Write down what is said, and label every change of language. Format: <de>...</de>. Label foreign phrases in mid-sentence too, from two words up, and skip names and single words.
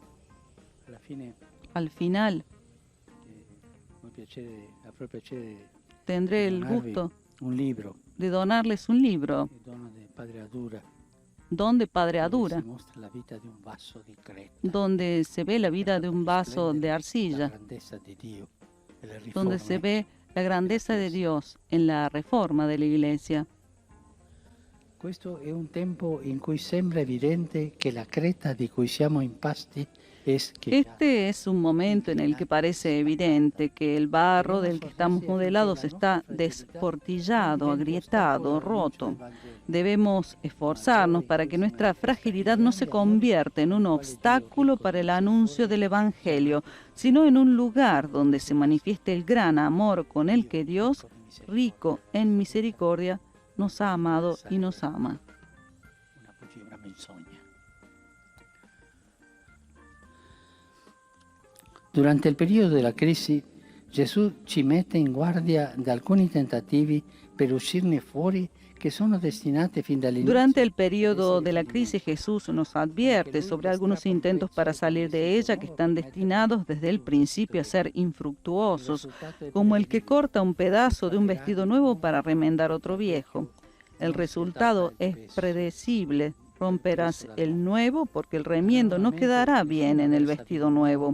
<es>Al final, tendré el gusto de donarles un libro, Don de Padre Adura, donde se ve la vida de un vaso de arcilla, donde se ve la grandeza de Dios en la reforma de la Iglesia.</es> <it>Questo è un tempo in cui sembra evidente che la creta di cui siamo impasti è schiacciata.</it> <es>Este es un momento en el que parece evidente que el barro del que estamos modelados está desportillado, agrietado, roto. Debemos esforzarnos para que nuestra fragilidad no se convierta en un obstáculo para el anuncio del Evangelio, sino en un lugar donde se manifieste el gran amor con el que Dios, rico en misericordia, nos ha amado y nos ama.</es> <it>Una menzogna. Durante il periodo della crisi, Gesù ci mette in guardia da alcuni tentativi per uscirne fuori que sono destinati fin dall'inizio.</it> <es>Durante el periodo de la crisis, Jesús nos advierte sobre algunos intentos para salir de ella que están destinados desde el principio a ser infructuosos, como el que corta un pedazo de un vestido nuevo para remendar otro viejo. El resultado es predecible. Romperás el nuevo porque el remiendo no quedará bien en el vestido nuevo.</es>